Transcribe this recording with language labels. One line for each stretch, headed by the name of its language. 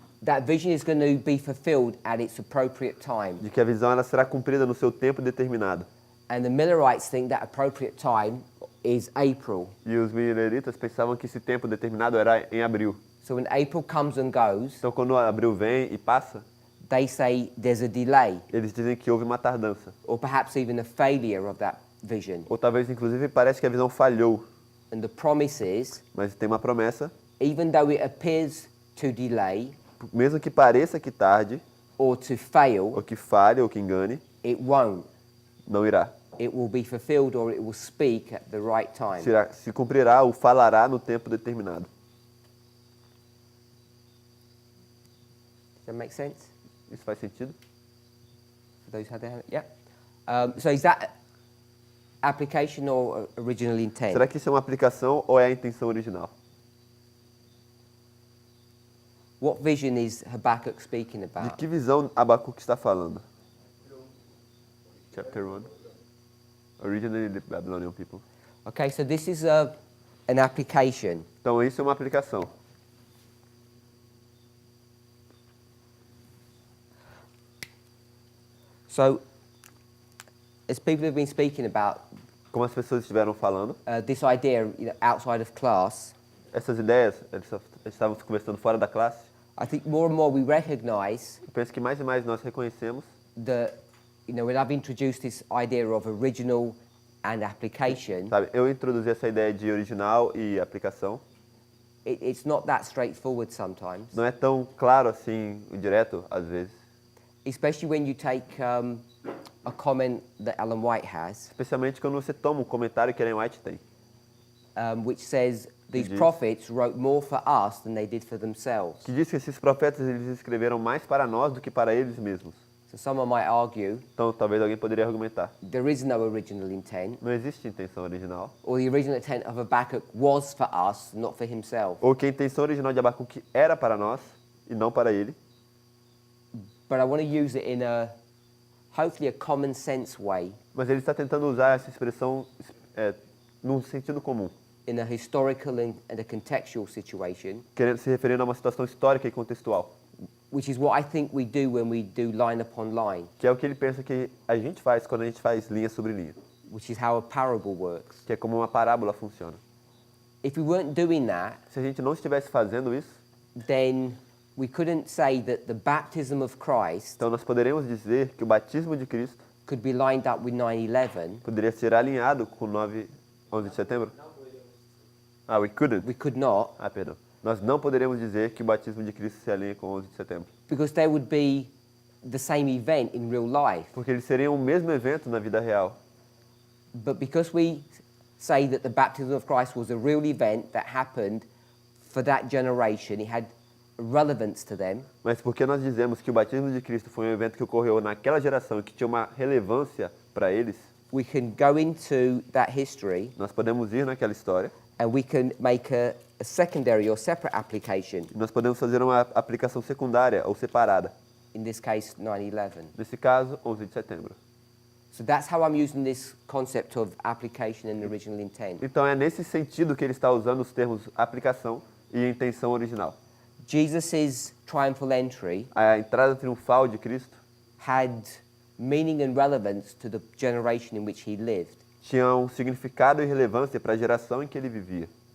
English: That vision is going to be fulfilled at its appropriate time.
Portuguese: De que a visão ela será cumprida no seu tempo determinado.
English: And the Millerites think that appropriate time is April.
Portuguese: E os mileritas pensavam que esse tempo determinado era em abril.
English: So when April comes and goes,
Portuguese: Então, quando abril vem e passa,
English: they say there's a delay,
Portuguese: eles dizem que houve uma tardança.
English: or perhaps even a failure of that vision.
Portuguese: Ou talvez, inclusive, parece que a visão falhou.
English: And the promise is,
Portuguese: Mas tem uma promessa,
English: even though it appears to delay
Portuguese: mesmo que pareça que tarde,
English: or to fail,
Portuguese: ou que falhe, ou que engane,
English: it won't.
Portuguese: não irá.
English: It will be fulfilled or it will speak at the right time.
Portuguese: Se cumprirá ou falará no tempo determinado.
English: that make sense?
Portuguese: Isso faz sentido?
English: For those who had their hand? Yeah. So is that application or original intent?
Portuguese: Será que isso é uma aplicação ou é a intenção original?
English: What vision is Habakkuk speaking
Portuguese: De
English: about?
Portuguese: que visão Abacuque está falando?
English: Chapter 1. Originally the Babylonian people. Okay, so this is an application.
Portuguese: Então isso é uma aplicação.
English: So, as people have been speaking about
Portuguese: Como as pessoas estiveram falando,
English: this idea, outside of class,
Portuguese: essas ideias, eles estávamos conversando fora da classe.
English: I think more and more we recognize
Portuguese: Eu penso que mais e mais nós reconhecemos
English: that, when I've introduced this idea of original and application,
Portuguese: Sabe, eu introduzi essa ideia de original e aplicação.
English: it's not that straightforward sometimes,
Portuguese: Não é tão claro assim, direto, às vezes.
English: especially when you take a comment that Ellen White has,
Portuguese: Especialmente quando você toma um comentário que Ellen White tem.
English: which says these
Portuguese: diz-
English: prophets wrote more for us than they did for themselves.
Portuguese: Que diz que esses profetas eles escreveram mais para nós do que para eles mesmos.
English: So someone might argue
Portuguese: Então talvez alguém poderia argumentar.
English: there is no original intent,
Portuguese: Não existe intenção original.
English: or the original intent of Habakkuk was for us, not for himself.
Portuguese: Ou que a intenção original de Abacuque era para nós e não para ele.
English: But I want to use it in hopefully a common sense way,
Portuguese: Mas ele está tentando usar essa expressão num sentido comum.
English: in a historical and a contextual situation,
Portuguese: Querendo se referindo a uma situação histórica e contextual.
English: which is what I think we do when we do line upon line,
Portuguese: Que é o que ele pensa que a gente faz quando a gente faz linha sobre linha.
English: which is how a parable works.
Portuguese: Que é como uma parábola funciona.
English: If we weren't doing that,
Portuguese: Se a gente não estivesse fazendo isso,
English: then we couldn't say that the baptism of Christ
Portuguese: então nós poderíamos dizer que o batismo de Cristo
English: could be lined up with 9/11.
Portuguese: poderia ser alinhado com 11 de setembro?
English: Ah, we couldn't. We could not,
Portuguese: Ah, perdão. Nós não poderíamos dizer que o batismo de Cristo se alinha com 11 de setembro.
English: because there would be the same event in real life.
Portuguese: Porque eles seriam o mesmo evento na vida real.
English: But because we say that the baptism of Christ was a real event that happened for that generation, it had relevance to them,
Portuguese: Mas porque nós dizemos que o batismo de Cristo foi um evento que ocorreu naquela geração e que tinha uma relevância para eles,
English: we can go into that history
Portuguese: nós podemos ir naquela história
English: and we can make a secondary or separate application,
Portuguese: e nós podemos fazer uma aplicação secundária ou separada.
English: in this case 9/11.
Portuguese: Nesse caso, 11 de setembro.
English: So that's how I'm using this concept of application and original intent.
Portuguese: Então é nesse sentido que ele está usando os termos aplicação e intenção original.
English: Jesus' triumphal entry
Portuguese: A entrada triunfal de Cristo
English: had meaning and relevance to the generation in which he lived.
Portuguese: tinha um significado e relevância para a geração em que ele vivia.